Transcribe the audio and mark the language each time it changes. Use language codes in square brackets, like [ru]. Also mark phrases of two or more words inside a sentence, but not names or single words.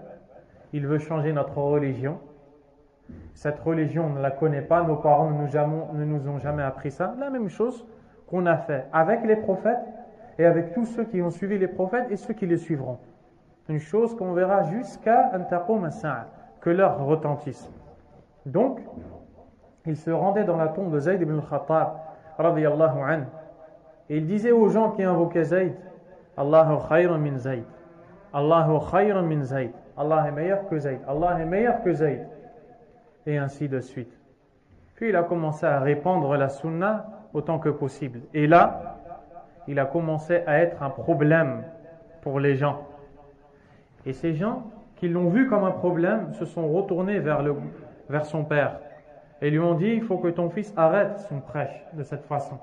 [fr] Il veut changer notre religion. Cette religion, on ne la connaît pas. Nos parents ne nous ont jamais appris ça. La même chose qu'on a fait avec les prophètes et avec tous ceux qui ont suivi les prophètes et ceux qui les suivront. Une chose qu'on verra jusqu'à [ar] أن تقوم الساعة, [fr] que l'heure retentisse. Donc, il se rendait dans la tombe de Zayd ibn al-Khattab, [ar] رضي الله عنه, [fr] et il disait aux gens qui invoquaient Zayd, [ar] الله خير من زيد, الله خير من زيد, [fr] Allah est meilleur que Zayd, Allah est meilleur que Zayd, et ainsi de suite. Puis il a commencé à répandre la sunna autant que possible. Et là, il a commencé à être un problème pour les gens. Et ces gens qui l'ont vu comme un problème se sont retournés vers son père et lui ont dit, il faut que ton fils arrête son prêche de cette façon.